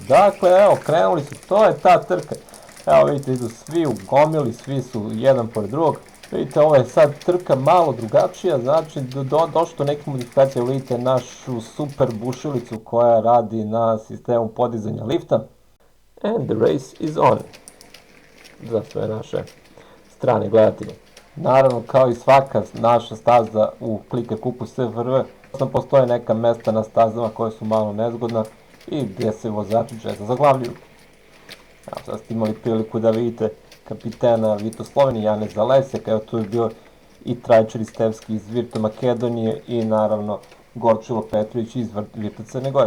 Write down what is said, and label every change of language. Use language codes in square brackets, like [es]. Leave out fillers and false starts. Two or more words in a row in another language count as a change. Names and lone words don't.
[sr] Dakle, evo, krenuli su. To je ta trka. Evo vidite, idu svi u gomili, svi su jedan pored drugog. Vidite, ovo je sad trka malo drugačija, znači došlo do neke modifikacije, vidite našu super bušilicu koja radi na sistemu podizanja lifta. [en] And the race is on. [sr] Za sve naše strane gledatelje. Naravno, kao i svaka naša staza u Kliker kupu SFRV, postoje neka mesta na stazama koje su malo nezgodna i gdje se vozači često zaglavljuju. Evo, sad ste imali priliku da vidite kapitena Vitosloveni Janeza Lesjaka, evo tu je bio i Trajičar Istevski iz Virto Makedonije i naravno Gorčilo Petrović iz Virto Crne Gore.